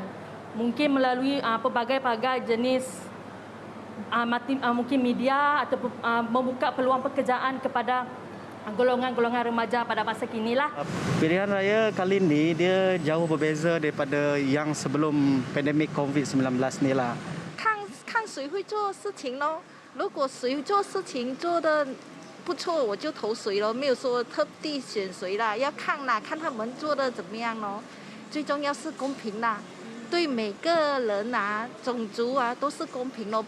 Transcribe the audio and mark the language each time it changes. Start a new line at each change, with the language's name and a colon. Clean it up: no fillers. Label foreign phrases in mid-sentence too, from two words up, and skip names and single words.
Malay: Mungkin melalui pelbagai jenis mungkin media atau membuka peluang pekerjaan kepada golongan-golongan remaja pada masa kini lah. Pilihan raya kali ini dia jauh berbeza daripada yang sebelum pandemik COVID-19 ni lah.
Chinese: 看谁会做事情咯，如果谁做事情做得不错，我就投谁咯，没有说特地选谁啦，要看啦，看他们做的怎么样咯。最重要是公平啦，对每个人啊、种族啊都是公平咯。